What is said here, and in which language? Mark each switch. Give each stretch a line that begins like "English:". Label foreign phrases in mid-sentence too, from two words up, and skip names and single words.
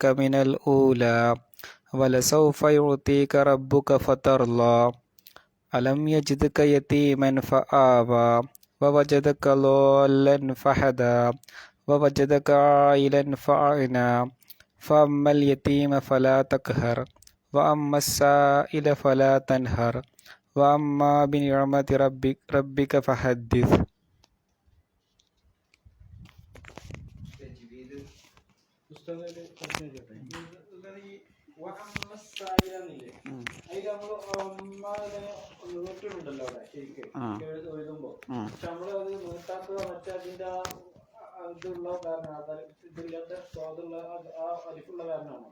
Arabic: من الأولى ولسوف يعطيك ربك فترضى ألم يجدك يتيما فآوى ووجدك ضالا فهدى ووجدك عائلا فأغنى فأما اليتيم فلا تقهر وأما السائل فلا تنهر وأما بنعمة ربك فحدث.
Malayalam: പുസ്തകത്തിൽ സായിലെന്നില്ലേ അതിൽ നമ്മൾ നീട്ടിട്ടുണ്ടല്ലോ അവിടെ ശരിക്കും എഴുതുമ്പോ പക്ഷെ നമ്മള് അത് നീട്ടാത്തത് മറ്റേ അതിന്റെ ഇതുള്ള കാരണം ഇതില്ലാത്ത സ്വാദുള്ള ആ അരിപ്പുള്ള കാരണമാണോ?